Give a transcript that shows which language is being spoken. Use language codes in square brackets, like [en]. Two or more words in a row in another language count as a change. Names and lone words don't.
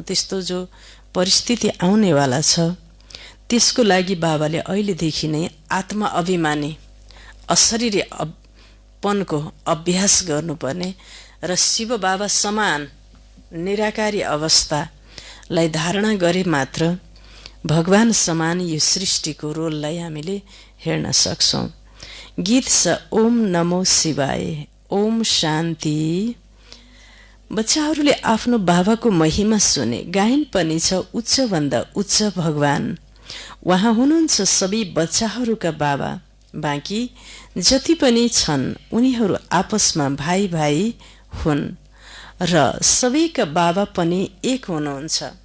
[ne] त्यस्तो जो परिस्थिति आउनेवाला छ, त्यसको लागि बाबाले अहिलेदेखि नै आत्मा अभिमानी, अशरीरी पनको अभ्यास गर्नुपर्ने र शिव बाबा समान निराकारी अवस्थालाई धारणा गरे मात्र भगवान समान यो सृष्टिको रोललाई हामीले हेर्न सक्छौँ। गीत छ [sa] ओम नमो शिवाय, ओम शान्ति। [ne] बच्चाहरूले आफ्नो बाबाको महिमा सुने, गायन पनि छ उच्चभन्दा उच्च भगवान। उहाँ हुनुहुन्छ सबै बच्चाहरूका बाबा, बाँकी जति पनि छन् उनीहरू आपसमा भाइ भाइ हुन् र सबैका बाबा पनि एक हुनुहुन्छ।